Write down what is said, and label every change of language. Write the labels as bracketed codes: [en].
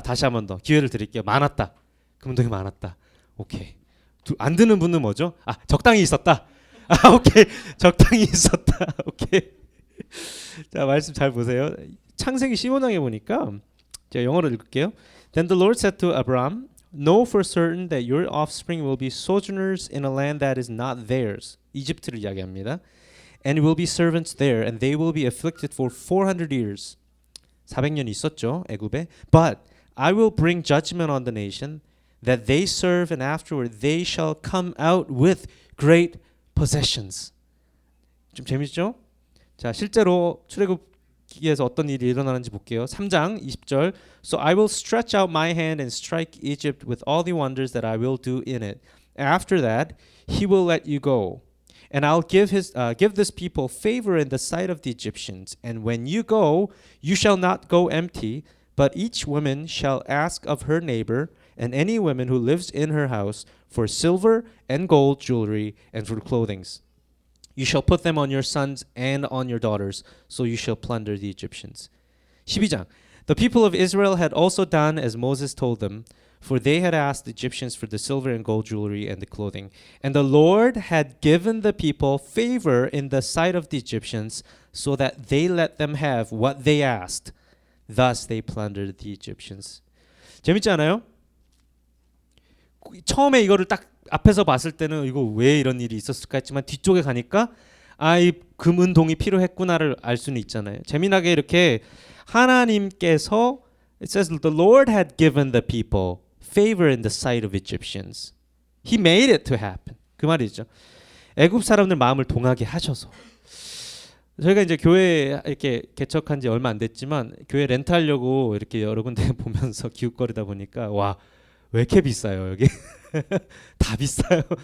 [ko] 다시 한번 더 기회를 드릴게요. 많았다. 금, 은, 동이 많았다. 오케이. 안 드는 분은 뭐죠? 적당히 있었다. 오케이. 적당히 있었다. 오케이. 자, 말씀 잘 보세요. 창세기 15장에 보니까 제가 영어로 읽을게요. [en] Then the Lord said to Abram, Know for certain that your offspring will be sojourners in a land that is not theirs. [ko] 이집트를 이야기합니다. [en] And will be servants there, and they will be afflicted for 400 years. [ko] 400년 있었죠, 애굽에. [en] But I will bring judgment on the nation that they serve, and afterward they shall come out with great possessions. [ko] 좀 재밌죠? 자, 실제로 출애굽기에서 어떤 일이 일어나는지 볼게요. 3장 20절. [en] So I will stretch out my hand and strike Egypt with all the wonders that I will do in it. After that, he will let you go. And I'll give this people favor in the sight of the Egyptians. And when you go, you shall not go empty, but each woman shall ask of her neighbor and any woman who lives in her house for silver and gold jewelry and for clothing. You shall put them on your sons and on your daughters, so you shall plunder the Egyptians. [ko] 12장. [en] The people of Israel had also done as Moses told them, for they had asked the Egyptians for the silver and gold jewelry and the clothing. And the Lord had given the people favor in the sight of the Egyptians, so that they let them have what they asked. Thus they plundered the Egyptians. [ko] 재밌지 않아요? 처음에 이거를 딱 앞에서 봤을 때는 이거 왜 이런 일이 있었을까 했지만 뒤쪽에 가니까 이 금은동이 필요했구나를 알 수는 있잖아요. 재미나게 이렇게 하나님께서 [en] It says the Lord had given the people favor in the sight of Egyptians. He made it to happen. [ko] 그 말이죠. 애굽 사람들 마음을 동하게 하셔서. 저희가 이제 교회 이렇게 개척한 지 얼마 안 됐지만 교회 렌트하려고 이렇게 여러 군데 보면서 기웃거리다 보니까 와, 왜 이렇게 비싸요 여기? 다 비싸요.